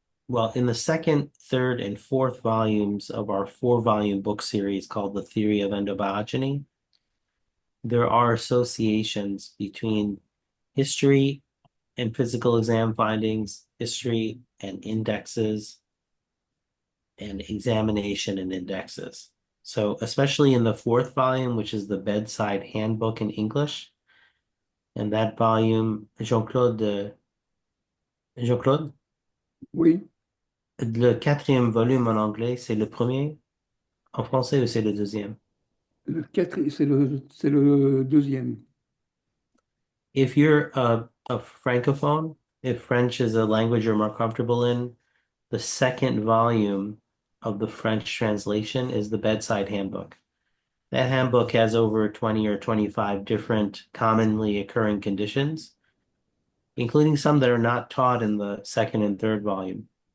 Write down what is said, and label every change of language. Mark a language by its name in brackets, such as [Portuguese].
[English] well, in the second, third, and fourth volumes of our 4-volume book series called The Theory of Endobiogeny, there are associations between history and physical exam findings, history and indexes, and examination and indexes. So especially in the 4th volume, which is the bedside handbook in English, and that volume, Jean-Claude, [French] Oui, le 4e volume en anglais, c'est le premier en français ou c'est le deuxième? c'est le deuxième. [English] If you're a francophone, if French is a language you're more comfortable in, the 2nd volume of the French translation is the bedside handbook. That handbook has over 20 or 25 different commonly occurring conditions, including some that are not taught in the 2nd and 3rd volume.